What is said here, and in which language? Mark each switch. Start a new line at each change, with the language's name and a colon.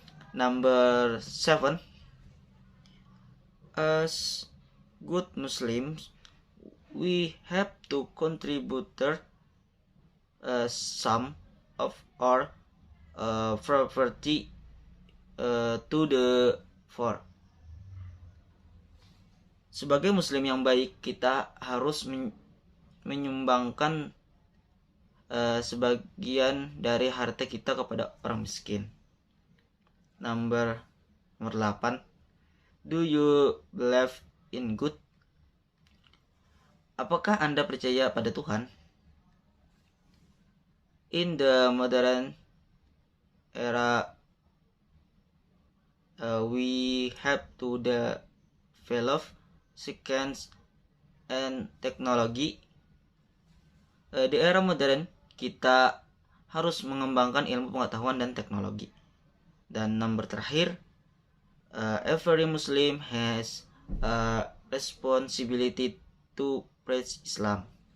English: Number 7, as good Muslims, we have to contribute some of our property to the poor.
Indonesian: Sebagai muslim yang baik, kita harus menyumbangkan sebagian dari harta kita kepada orang miskin. Nomor 8.
English: Do you believe in God?
Indonesian: Apakah Anda percaya pada Tuhan?
English: In the modern era, we have to develop science and technology.
Indonesian: Di era modern, kita harus mengembangkan ilmu pengetahuan dan teknologi. Dan nomor terakhir,
English: every Muslim has a responsibility to preach Islam.